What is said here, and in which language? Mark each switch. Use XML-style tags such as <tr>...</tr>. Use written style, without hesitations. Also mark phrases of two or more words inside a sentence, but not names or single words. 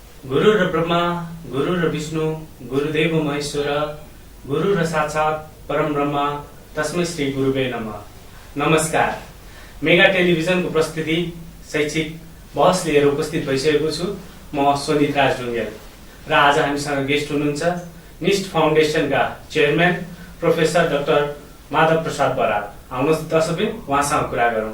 <sa>गुरु र ब्रह्मा गुरु र विष्णु गुरुदेव महेश्वर गुरु र साक्षात परम ब्रह्मा तस्मै श्री गुरुवे नमः।</sa> <ne>नमस्कार, मेगा टेलिभिजनको प्रस्तुति शैक्षिक बहस लिएर उपस्थित भइसकेको छु। म सोनित राज ढुङ्गेल र आज हामीसँग गेस्ट हुनुहुन्छ निस्ट फाउन्डेसनका चेयरम्यान प्रोफेसर डाक्टर माधव प्रसाद बराल। आउनुहोस् दर्शकबिन उहाँसँग कुरा गरौँ।</ne>